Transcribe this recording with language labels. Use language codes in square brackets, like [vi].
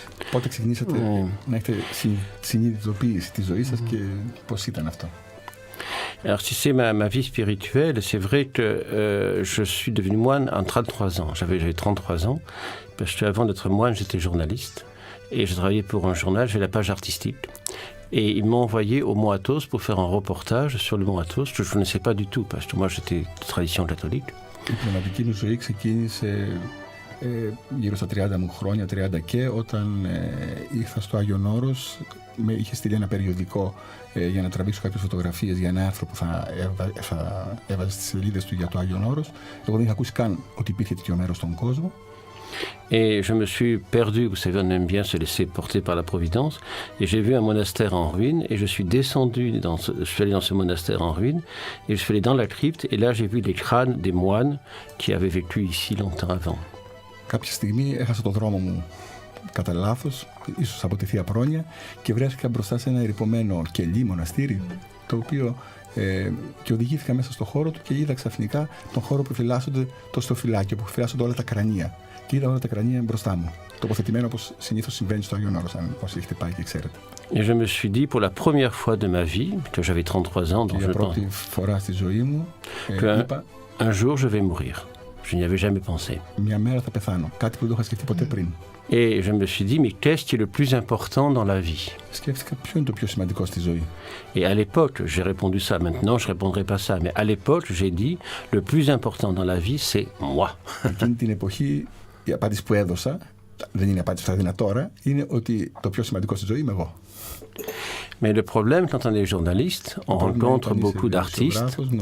[el] Πότε ξεκινήσατε να έχετε συνειδητοποίηση τη ζωή σας και πώς ήταν αυτό? [fr] Alors si c'est ma vie spirituelle, c'est vrai que je suis devenu moine en 33 ans. J'avais 33 ans, parce que avant d'être moine, j'étais journaliste. Et je travaillais pour un journal, j'ai la page artistique. Et ils m'ont envoyé au Mont Athos pour faire un reportage sur le Mont Athos, que je ne connaissais pas du tout, parce que moi j'étais de tradition catholique. [el] Η πνευματική μου ζωή ξεκίνησε γύρω στα 30 μου χρόνια, 30 και, όταν ήρθα στο Άγιον Όρος, με είχε στείλει ένα περιοδικό για να τραβήξω κάποιες φωτογραφίες για ένα άρθρο που θα έβαζε στις σελίδες του για το Άγιον Όρος. Εγώ δεν είχα ακούσει καν ότι υπήρχε τέτοιο μέρος στον κόσμο. [fr] Et je me suis perdu, vous savez, on aime bien se laisser porter par la Providence, et j'ai vu un monastère en ruine, et je suis descendu, je suis allé dans ce monastère en ruine, et je suis allé dans la crypte, et là j'ai vu les crânes des moines qui avaient vécu ici longtemps avant. [el] Κάποια στιγμή έχασα το δρόμο μου κατά λάθος, ίσως από τη Θεία Πρόνοια, και βρέθηκα μπροστά σε ένα ερειπωμένο κελί μοναστήρι, το οποίο και οδηγήθηκα μέσα στο χώρο του και είδα ξαφνικά τον χώρο που φυλάσσονται το στροφυλάκιο, που φυλάσσονται όλα τα κρανία. Και είδα όλα τα κρανία μπροστά μου, τοποθετημένο όπως συνήθως συμβαίνει στο Άγιον Όρος, αν όσοι έχετε πάει και ξέρετε. [fr] Et je me suis dit, pour la première fois de ma vie, que j'avais 33 ans, donc [el] για πρώτη φορά στη ζωή μου, είπα, [fr] un jour je vais mourir. Je n'y avais jamais pensé. [el] Μια μέρα θα πεθάνω, κάτι που δεν το είχα σκεφτεί ποτέ πριν. [fr] Et je me suis dit, mais qu'est-ce qui est le plus important dans la vie? [el] Σκέφτηκα ποιο είναι το πιο σημαντικό στη ζωή. [fr] Et à l'époque, j'ai répondu ça. Maintenant, je ne répondrai pas ça. Mais à l'époque, j'ai dit, le plus important dans la vie, c'est moi. [el] Εκείνη την εποχή, η απάντηση που έδωσα, δεν είναι απάντηση που θα δίνω τώρα, είναι ότι το πιο σημαντικό στη ζωή είμαι εγώ. [fr] Mais le problème, quand on est journaliste, on rencontre beaucoup d'artistes.